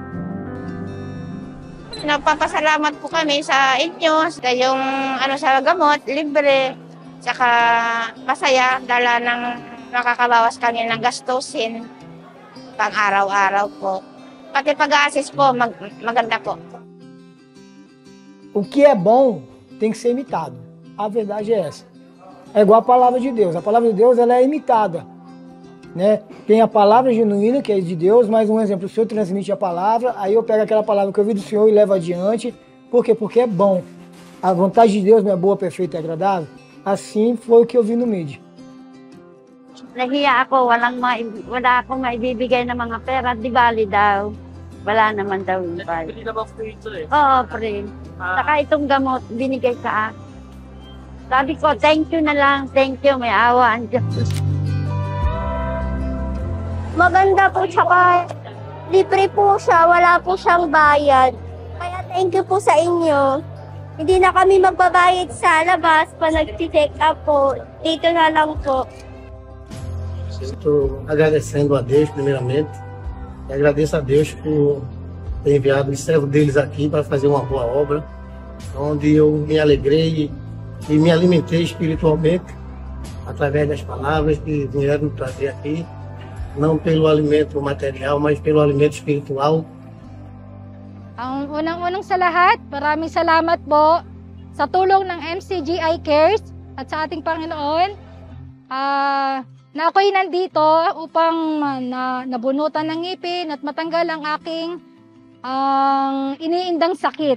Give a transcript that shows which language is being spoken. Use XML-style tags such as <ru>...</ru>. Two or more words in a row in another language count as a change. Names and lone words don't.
<tl>Nagpapasalamat po kami sa inyo, sa yung sa gamot, libre, saka masaya, dala ng makakabawas kami ng gastusin pang araw-araw po. Pati pag-assist po, maganda po.</tl> <pt>O que é bom tem que ser imitado. A verdade é essa. É igual a palavra de Deus. A palavra de Deus ela é imitada. Né? Tem a palavra genuína, que é de Deus, mas um exemplo, o Senhor transmite a palavra, aí eu pego aquela palavra que eu ouvi do Senhor e levo adiante. Por quê? Porque é bom. A vontade de Deus não é boa, perfeita e agradável? Assim foi o que eu vi no mídia.</pt> <tl>Nahiya ako, wala akong maibibigay ng mga pera, di bali daw. Wala naman daw yung bali. Hindi naman free ito eh. Oo, free. Saka itong gamot, binigay sa akin. Sabi ko,</tl> <en>thank you</en> <tl>na lang,</tl> <en>thank you,</en> <tl>may awa ang Diyos. Maganda po, tsaka libre po siya, wala po siyang bayad. Kaya</tl> <en>thank you</en> <tl>po sa inyo. Hindi na kami magbabayad sa labas pa nag-check up po. Dito na lang po.</tl> <pt>Estou agradecendo a Deus, primeiramente. E agradeço a Deus por ter enviado o servo deles aqui para fazer uma boa obra, onde eu me alegrei e me alimentei espiritualmente através das palavras que vieram me trazer aqui. Não pelo alimento material, mas pelo alimento espiritual.</pt> <tl>Ang unang-unang sa lahat, maraming salamat po sa tulong ng MCGI Cares at sa ating Panginoon na ako'y nandito upang nabunutan ng ngipin at matanggal ang aking iniindang sakit.</tl>